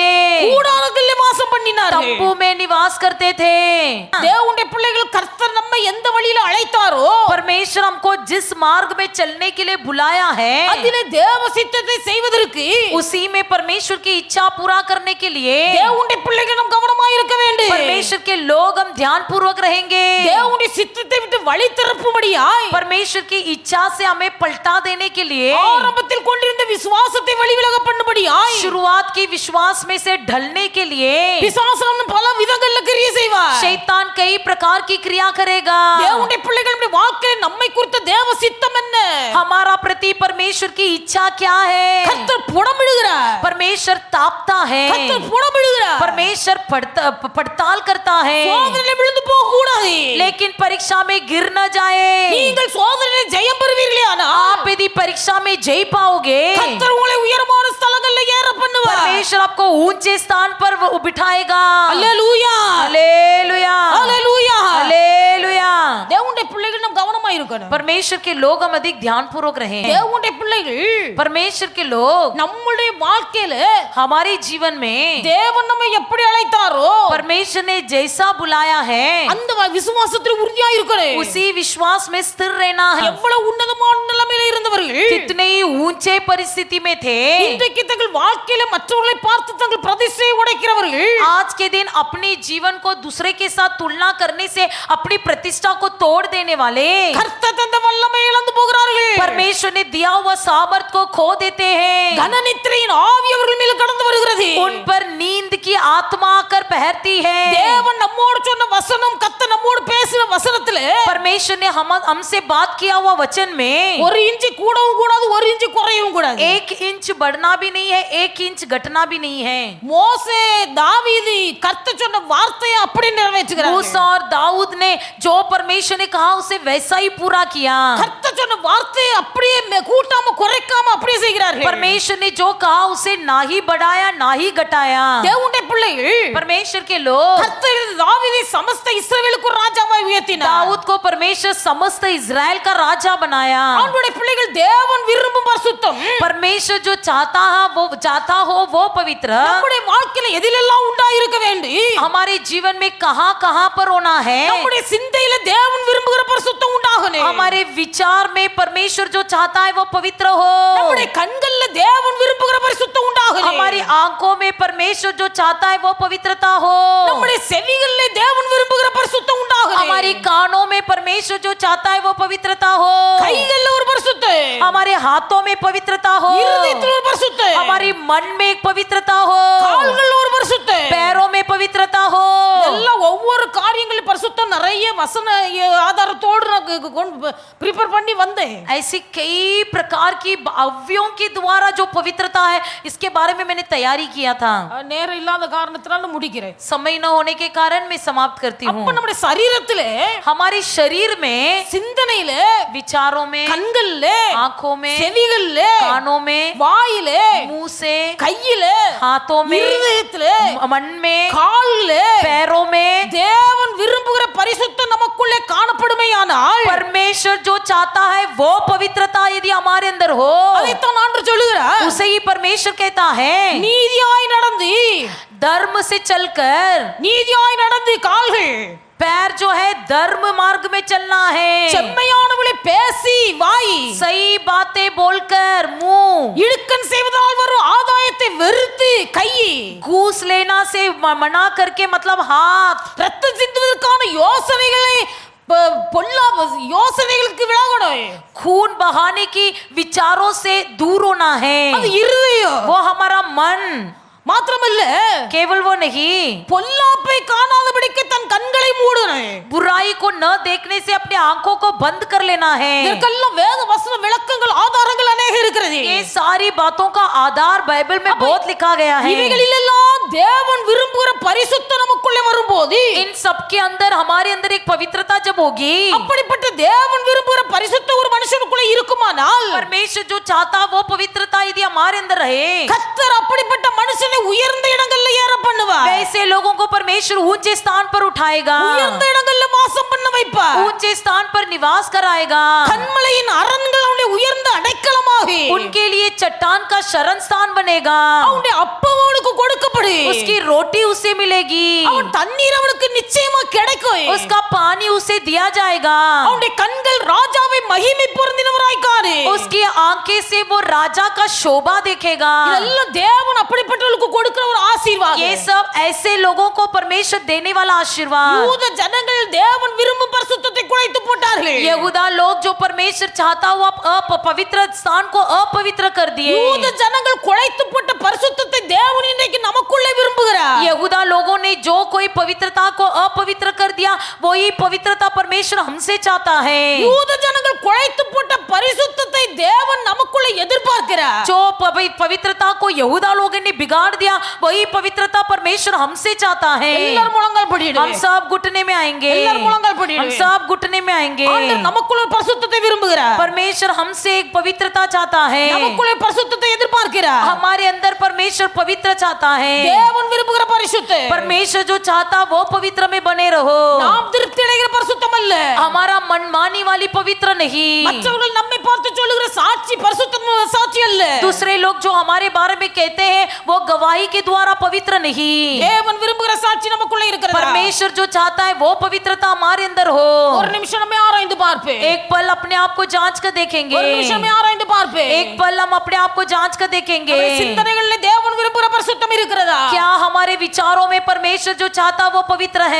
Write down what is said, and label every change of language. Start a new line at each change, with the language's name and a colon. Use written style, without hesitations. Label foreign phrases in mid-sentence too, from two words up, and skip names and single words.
Tamil: கூடாரங்களிலே வாசம் பண்ணினார்கள்.
Hindi: तंबू में निवास करते थे।
Tamil: தேவனுடைய பிள்ளைகள் கர்த்தர் நம்மை எந்த வழியில அழைத்தாரோ
Hindi: परमेश्वर हमको जिस मार्ग में चलने के लिए बुलाया है,
Tamil: அதிலே தேவ சித்தத்தை செய்வதற்கு
Hindi: उसी में परमेश्वर की इच्छा पूरा करने के लिए
Tamil: தேவனுடைய பிள்ளைகள் நாம் கவனமாய் இருக்க வேண்டும்.
Hindi: परमेश्वर के लोग हम ध्यान पूर्वक रहेंगे।
Tamil: தேவனுடைய சித்தத்தை விட்டு வழி திறப்பும்படியாய்
Hindi: परमेश्वर की इच्छा से हमें पलटा देने के लिए
Tamil: ஆரம்பத்தில் கொண்டிருந்த விசுவாசத்தை வழி விலக பண்ணும்படியாய்
Hindi: शुरुआत की विश्वास में से ढलने के लिए
Tamil: பிசாசு பல விதங்கள்ல கிரியை செய்வார்.
Hindi: शैतान कई प्रकार की क्रिया करेगा।
Tamil: தேவனுடைய பிள்ளைகளுடைய வாழ்க்கையில் நம்மை குறித்த தேவ சித்தம் என்ன?
Hindi: हमारा प्रति परमेश्वर की इच्छा क्या है?
Tamil: கர்த்தர் புடமிடுகிறார்.
Hindi: परमेश्वर तापता है,
Tamil: கர்த்தர் புடமிடுகிறார்.
Hindi: परमेश्वर पड़ताल करता है,
Tamil: சோதனையில விழுந்து போக கூடாது.
Hindi: लेकिन परीक्षा में गिर न जाए।
Tamil: நீங்கள் சோதனையில் ஜெயம் பெறுவீர்களானா
Hindi: आप यदि परीक्षा में जय पाओगे,
Tamil: கர்த்தர் உங்களை உயரமான ஸ்தலங்கள்ல ஏற பண்ணுவார்.
Hindi: परमेश्वर आपको ऊंचे स्थान पर वो बिठाएगा।
Tamil: அல்லேலூயா
Hindi: हालेलुया,
Tamil: அல்லேலூயா.
Hindi: हालेलुया।
Tamil: தேவனுடைய பிள்ளைகள் நாம் கவனமா இருக்கணும்.
Hindi: परमेश्वर के लोग हम अधिक ध्यान पूर्वक रहें।
Tamil: தேவனுடைய பிள்ளைகள்
Hindi: परमेश्वर के लोग
Tamil: நம்முடைய வாழ்க்கையில
Hindi: हमारे जीवन में
Tamil: தேவன் நம்மை எப்படி அழைத்தாரோ
Hindi: परमेश्वर ने जैसा बुलाया है
Tamil: அந்த விசுவாசத்தில் உறுதியா இருக்கணும்.
Hindi: उसी विश्वास में स्थिर रहना है।
Tamil: எவ்வளவு உன்னதமான நிலைமையில இருந்தவர்கள்
Hindi: कितने ही ऊंचे परिस्थिति में थे,
Tamil: இன்றைக்கு தங்கள் வாழ்க்கையில மற்றவர்களை பார்த்து தங்கள் பிரதிஷ்டை உடைக்கிறவர்கள்
Hindi: आज के दिन अपने जीवन को दूसरे के साथ तुलना करने से अपनी प्रतिष्ठा को तोड़ देने वाले
Tamil: கர்த்தர் தந்த வல்லமை இழந்து போகிறார்கள்.
Hindi: परमेश्वर ने दिया हुआ सामर्थ को खो देते हैं।
Tamil: கன நித்திரையின் ஆவி அவர்கள் மேல் கடந்து வருகிறது.
Hindi: उन पर नींद की आत्मा आकर पहरती है।
Tamil: தேவன் நம்மோடு சொன்ன வசனம், கர்த்தர் நம்மோடு பேசின வசனத்திலே
Hindi: परमेश्वर ने हमसे बात किया हुआ वचन में
Tamil: ஒரு இன்ச்சு கூடவும் கூடாது, ஒரு இன்ச்சு குறையவும் கூடாது.
Hindi: 1 इंच बढ़ना भी नहीं है, 1 इंच घटना भी नहीं है।
Tamil: மோசே, தாவீது கர்த்தர் சொன்ன வார்த்தையை அப்படியே நிறைவேற்றுகிறார்கள்.
Hindi: मूसा और दाऊद ने जो परमेश्वर ने कहा उसे वैसा ही पूरा किया।
Tamil: கர்த்தர் சொன்ன வார்த்தையை அப்படியே கூட்டாம குறைக்காம அப்படியே செய்கிறார்கள்.
Hindi: परमेश्वर ने जो कहा उसे ना ही बढ़ाया ना ही घटाया।
Tamil: தேவனுடைய பிள்ளைகள்
Hindi: परमेश्वर के लोग
Tamil: கர்த்தர் தாவீதை समस्त இஸ்ரவேலுக்கு ராஜாவாய் உயர்த்தினார்.
Hindi: दाऊद को परमेश्वर समस्त इज़राइल का राजा बनाया।
Tamil: அவனுடைய பிள்ளைகள் தேவன் விரும்பும் பரிசுத்தம்.
Hindi: परमेश्वर जो चाहता हो वो पवित्र
Tamil: நம்முடைய வாழ்க்கையில எதிலெல்லாம் உண்டாயிருக்க வேண்டி,
Hindi: हमारे जीवन में कहां पर होना है।
Tamil: நம்முடைய சிந்தையில தேவன் விரும்புகிற பரிசுத்தம் உண்டாகணும்.
Hindi: हमारे विचार में परमेश्वर जो चाहता है वो पवित्र हो।
Tamil: நம்முடைய கண்கள்ல தேவன் விரும்புகிற பரிசுத்தம் உண்டாகணும்.
Hindi: हमारी आंखों में परमेश्वर जो चाहता है वो पवित्रता हो।
Tamil: நம்முடைய செவிகள்ல தேவன் விரும்புகிற பரிசுத்தம் உண்டாகணும்.
Hindi: हमारी कानों में परमेश्वर जो चाहता है वो पवित्रता हो।
Tamil: கைகள்ல ஒரு பரிசுத்தம்,
Hindi: हमारे हाथों में पवित्रता हो।
Tamil: இருதயத்துல ஒரு பரிசுத்தம்,
Hindi: हमारी मन में एक पवित्रता हो।
Tamil: கால்கள்ல ஒரு பரிசுத்தம்.
Hindi: पैरों में पवित्रता हो।
Tamil: எல்லாம் ஒவ்வொரு காரியங்களும் பரிசுத்தம் நிறைய வசன ஆதாரத்தோடு ப்ரிப்பேர் பண்ணி வந்தேன்.
Hindi: ऐसी कई प्रकार की अवयवों के द्वारा जो पवित्रता है इसके बारे में मैंने तैयारी किया था।
Tamil: நேரம் இல்லாத காரணத்தினால முடிக்கிறேன்.
Hindi: समय न होने के कारण मैं समाप्त करती हूँ।
Tamil: அப்ப நம்முடைய சரீரத்திலே,
Hindi: हमारे शरीर में,
Tamil: சிந்தனையில,
Hindi: विचारों में,
Tamil: கண்கள்ல,
Hindi: आंखों में,
Tamil: செவிகள்ல,
Hindi: कानों में,
Tamil: வாயில,
Hindi: मुंह से,
Tamil: கையில,
Hindi: हाथों में,
Tamil: இருதயத்தில,
Hindi: मन में,
Tamil: கால்ல
Hindi: पैरों में
Tamil: தேவன் விரும்புகிற பரிசுத்தம் நமக்குள்ளே காணப்படுமேயானால்,
Hindi: परमेश्वर जो चाहता है वो पवित्रता यदि हमारे अंदर हो,
Tamil: அதைத்தான் ஆண்டவர் சொல்லுகிறார்.
Hindi: उसे ही परमेश्वर कहता है।
Tamil: நீதியாய் நடந்து,
Hindi: धर्म से चलकर,
Tamil: நீதியாய் நடந்து கால்கள்,
Hindi: पैर जो है धर्म मार्ग में चलना है।
Tamil: செம்மையானவளை பேசி வாய்,
Hindi: सही बातें बोलकर मुंह,
Tamil: இழுக்கன் செய்வதால் வரும் ஆதாயத்தை வெறுத்து கை,
Hindi: घूस लेना से मना करके मतलब हाथ,
Tamil: ரத்தம் சிந்துவதற்கான யோசனைகளை யோசனைகளுக்கு விலகணும்.
Hindi: खून बहाने की विचारों से दूर होना है।
Tamil: அது இருதயம்.
Hindi: वो हमारा मन,
Tamil: மாத்திரமல்ல,
Hindi: केवल वो नहीं,
Tamil: பொல்லாப்பை காணாதபடிக்கு தன் கண்களை மூடணும்.
Hindi: बुराई को न देखने से अपने आंखों को बंद कर लेना है।
Tamil: இதற்கெல்லாம் வேத வசன விளக்கங்கள், ஆதாரங்கள் अनेक இருக்கிறது.
Hindi: ये सारी बातों का आधार बाइबल में बहुत लिखा गया है।
Tamil: இவைகளிலெல்லாம் தேவன் விரும்புகிற பரிசுத்தம் நமக்குள்ளே வரும்போது,
Hindi: इन सब के अंदर हमारे अंदर एक पवित्रता जब होगी,
Tamil: அப்படிப்பட்ட தேவன் விரும்புகிற பரிசுத்தம் ஒரு மனுஷனுக்குள்ளே இருக்குமானால்,
Hindi: परमेश्वर जो चाहता वो पवित्रता यदि हमारे अंदर रहे,
Tamil: கர்த்தர் அப்படிப்பட்ட மனுஷனை உயர்ந்த இடங்கள்ல ஏற பண்ணுவார்.
Hindi: वैसे लोगों को परमेश्वर ऊंचे स्थान पर उठाएगा,
Tamil: உயர்ந்த இடங்கள்ல வாசம் பண்ண வைப்பார்.
Hindi: ऊंचे स्थान पर निवास कराएगा।
Tamil: கண்மலையின் அரண்கள் அவனுடைய உயர்ந்த அடைக்கலமாக,
Hindi: उनके लिए चट्टान का शरण स्थान बनेगा।
Tamil: அவனுடைய அப்பம் அவனுக்கு கொடுக்கப்படும்.
Hindi: उसकी रोटी उसे मिलेगी,
Tamil: அவன் தண்ணீர் அவனுக்கு நிச்சயமா கிடைக்கும்.
Hindi: उसका पानी उसे दिया जाएगा।
Tamil: அவனுடைய கண்கள் ராஜாவை மகிமை பொருந்தினவராய் காணு.
Hindi: उसकी आंखें से वो राजा का शोभा देखेगा।
Tamil: இதெல்லாம் தேவன் அப்படிப்பட்டவர்களுக்கு கொடுக்கிற ஒரு ஆசீர்வாதம்.
Hindi: ये सब ऐसे लोगों को परमेश्वर देने वाला आशीर्वाद।
Tamil: யூத ஜனங்கள் தேவன் விரும்பும் பரிசுத்தத்தை குலைத்து போட்டார்கள்.
Hindi: यहूदा लोग जो परमेश्वर चाहता हुआ अपवित्र स्थान को अपवित्र कर दिए।
Tamil: யூத ஜனங்கள் குலைத்து போட்ட பரிசுத்தத்தை தேவன் இன்றைக்கு நமக்குள்ளே விரும்புகிறார்.
Hindi: यहूदा लोगों ने जो कोई पवित्रता को अपवित्र कर दिया वही पवित्रता परमेश्वर हमसे चाहता है।
Tamil: யூத ஜனங்கள் குலைத்து போட்ட பரிசுத்தத்தை தேவன் நமக்குள்ளே எதிர்பார்க்கிறார்.
Hindi: जो पवित्रता को यहूदा लोगों ने बिगाड़ दिया वही पवित्रता परमेश्वर हमसे चाहता है।
Tamil: எல்லாரும் முழங்கால் படியிடுங்க.
Hindi: हम सब घुटने में आएंगे,
Tamil: எல்லாரும் முழங்கால் படியிடுங்க.
Hindi: हम सब घुटने में आएंगे।
Tamil: ஆண்டவர் நமக்குள்ள ஒரு பரிசுத்தத்தை விரும்புகிறார்.
Hindi: परमेश्वर हमसे एक पवित्रता चाहता है,
Tamil: நமக்குள்ள பரிசுத்தத்தை எதிர்பார்க்கிறார்.
Hindi: हमारे अंदर परमेश्वर पवित्र चाहता है।
Tamil: தேவன் விரும்புகிற பரிசுத்தம்,
Hindi: परमेश्वर जो चाहता वो पवित्र में बने रहो।
Tamil: நாம் திருப்தி அடைகிற பரிசுத்தம் அல்ல.
Hindi: हमारा मनमानी वाली पवित्र नहीं,
Tamil: மற்றவர்கள் நம்மை நம்மை பார்த்து சொல்லுகிற சாட்சி பரிசுத்த சாட்சி அல்ல.
Hindi: दूसरे लोग जो हमारे बारे में कहते हैं वो गवाही के द्वारा पवित्र नहीं,
Tamil: தேவன் விரும்புகிற சாட்சி நமக்குள்ள இருக்கிறது.
Hindi: परमेश्वर जो चाहता है वो पवित्रता हमारे अंदर हो।
Tamil: ஒரு நிமிஷம் நம்ம ஆராய்ந்து பார்ப்பேன்.
Hindi: एक पल अपने आप को जांच कर देखेंगे,
Tamil: ஒரு நிமிஷம் நம்ம ஆராய்ந்து பார்ப்பேன்.
Hindi: एक पल हम अपने आप को जांच कर देखेंगे,
Tamil: நம்முடைய சிந்தனைகளிலே தேவன் விரும்புகிற பரிசுத்தம் இருக்கிறதா?
Hindi: क्या हमारे विचारों में परमेश्वर जो चाहता वो पवित्र है?